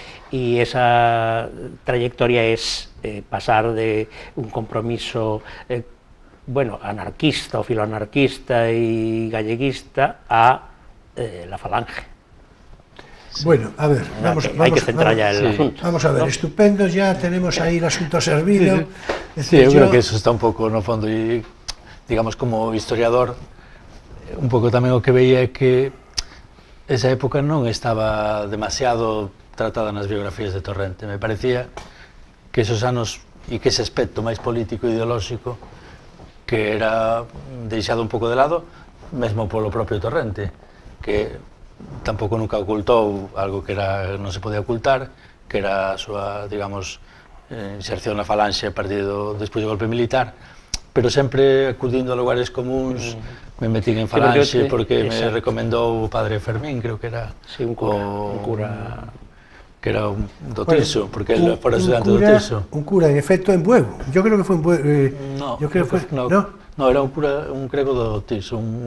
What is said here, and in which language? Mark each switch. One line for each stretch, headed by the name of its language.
Spanish: y esa trayectoria es pasar de un compromiso bueno, anarquista o filoanarquista y galleguista a la Falange. Bueno, a ver, Hay que centrar ya el asunto. Vamos a ver, ¿no? Estupendo, ya tenemos ahí el asunto servido. Sí, yo creo que eso está
Galician: un pouco no fondo, e digamos como historiador, un pouco tamén o que veía é que esa época non estaba demasiado tratada nas biografías de Torrente. Me parecía que esos anos e que ese aspecto máis político e ideolóxico que era deixado un pouco de lado, mesmo polo propio Torrente, que tampouco nunca ocultou algo que non se podía ocultar, que era a súa, digamos, inserción na Falanxe a partir despois do golpe militar, pero sempre acudindo a lugares comuns. Me metín en Falanxe porque me recomendou o padre Fermín, creo que era un cura que era do Tirso, porque él fora estudante do Tirso.
Spanish: Un cura, en efecto, en Bueu. Yo creo que fue en Bueu. Yo creo que fue,
Galician: no, era un cura, un crego do Tirso.